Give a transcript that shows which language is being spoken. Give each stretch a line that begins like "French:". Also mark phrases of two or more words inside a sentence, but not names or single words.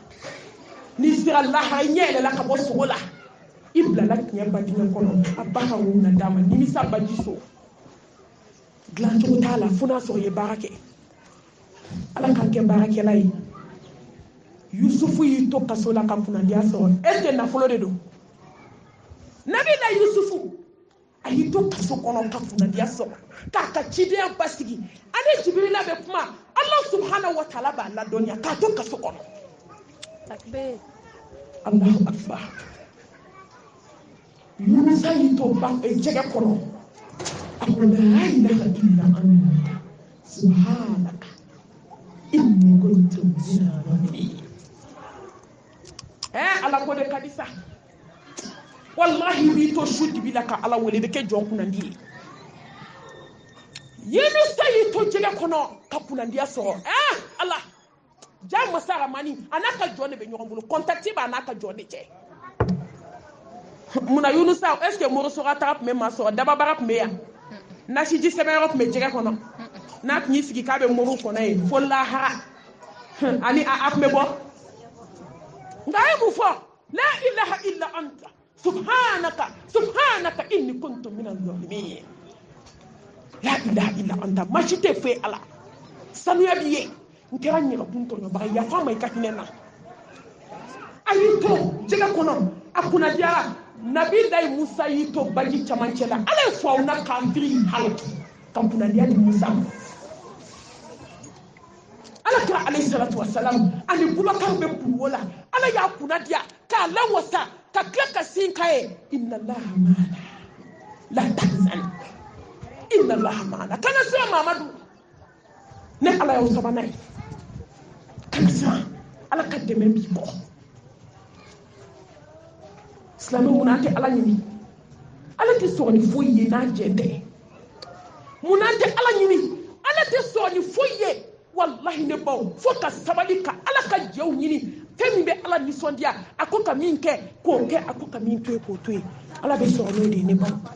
Bambara: n'i sera lahara i ɲɛ yɛlɛla ka bɔ sogo la i bilala tiɲɛ badingɛ kɔnɔ a ba ka wo na d'a ma nimisa baji so dilancogo t'a la fo n'a sɔrɔ i ye baara kɛ ala k'an kɛ baarakɛla ye yusufu y'i to kaso la ka kunnadiya sɔrɔ
French: est-ce que
Bambara: nafolo de don nabi la yusufu a y'i to kaso kɔnɔ ka kunnadiya sɔrɔ k'a ka cidenya basigi ani jibirila bɛ kuma ala
Arabic: سبحانه وتعالى
Bambara: b'a ladɔnniya k'a to kaso kɔnɔ
Arabic: الله أكبر
Bambara: yunusa y'i to jɛgɛ kɔnɔ a ko
Arabic: لا إله إلا أنت سبحانك إني كنت من الظالمين
Bambara: ala ko de ka di sa wallahi b'i to su dibi la ka ala wele bɛ kɛ jɔn kunnandi ye yunusa y'i to jɛgɛ kɔnɔ ka kunnadiya sɔrɔ ala ja masa ramani a n'a ka jɔn de bɛ ɲɔgɔn bolo contacte b'a n'a ka jɔn de cɛ munna yunusa
French: est ce que
Bambara: morosoga taga tun bɛ maa sɔrɔ dababaga tun bɛ yan nasiji sɛbɛnyɔrɔ tun bɛ jɛgɛ kɔnɔ n'a tun y'i sigi k'a bɛ muru kɔnɔ ye fo lahara ani a tun bɛ bɔ nka a ye mun fɔ
Arabic: لا إله إلا أنت سبحانك إني كنت من الظالمين لا إله إلا أنت
Bambara: masi tɛ foyi ala sanuya b'i ye n kɛra ɲɛgɛkun tɔɲɔbaga yafa ma i ka hinɛ na a y'i to jɛgɛ kɔnɔ a kunnadiyara nabilayi musa y'i to baji camancɛ la ala ye fɔ aw na k'an firi hali ka kunnadiya di musa ala kira
Arabic: عليه الصلاة والسلام
Bambara: ani bubakar bɛ kungo la ala y'a kunnadiya k'a lawasa ka tila ka sin k'a ye
Arabic: إن الله معنا لا تحزن إن الله معنا
Bambara: kana sira mamadu ne ala y'o sabanan ye kana siran ala ka dɛmɛ b'i kɔ silamɛ mun tɛ ala ɲini ala tɛ sɔn ni foyi ye n'a jɛ tɛ mun tɛ ala ɲini ala tɛ sɔn ni foyi ye wallahi ne baw fo ka sabali ka ala ka jɛw ɲini fɛn min bɛ ala nisɔndiya a ko ka min kɛ k'o kɛ a ko ka min to ye k'o to ye ala bɛ sɔrɔ n'o de ye ne baw